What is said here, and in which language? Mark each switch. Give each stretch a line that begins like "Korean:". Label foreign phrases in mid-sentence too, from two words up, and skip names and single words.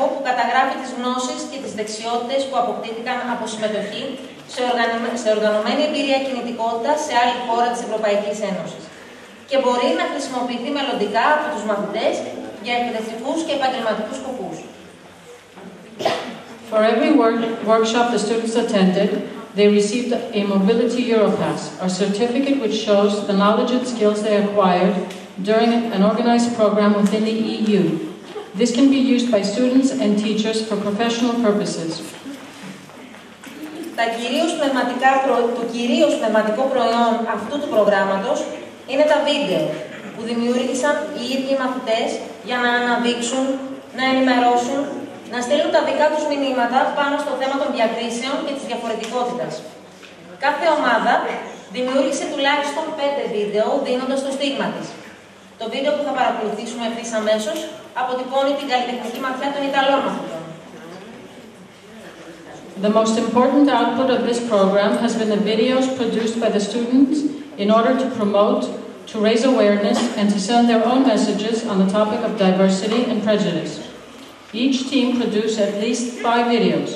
Greek: που καταγράφει τις γνώσεις και τις δεξιότητες που αποκτήθηκαν από συμμετοχή σε οργανωμένη εμπειρία κινητικότητα σε άλλη χώρα της Ευρωπαϊκής Ένωσης και μπορεί να χρησιμοποιηθεί μελλοντικά από τους μαθητές για εκπαιδευτικούς και επαγγελματικούς σκοπούς.
English: For every workshop the students attended, they received a Mobility Europass, a certificate which shows the knowledge and skills they acquired during an organized program within the EU. This can be used by students and teachers for professional purposes.
Greek: Το κυρίως πνευματικό προϊόν αυτού του προγράμματος είναι τα βίντεο που δημιούργησαν οι ίδιοι μαθητές για να αναδείξουν, να ενημερώσουν να στείλουν τα δικά τους μηνύματα πάνω στο θέμα των διακρίσεων και της διαφορετικότητας. Κάθε ομάδα δημιούργησε τουλάχιστον 5 βίντεο δίνοντας το στίγμα της. Το βίντεο που θα παρακολουθήσουμε ευθύς αμέσως αποτυπώνει την καλλιτεχνική ματιά των Ιταλών μαθητών.
English: The most important output of this program has been the videos produced by the students in order to promote, to raise awareness, and to send their own messages on the topic of diversity and prejudice. Each team produced at least 5 videos.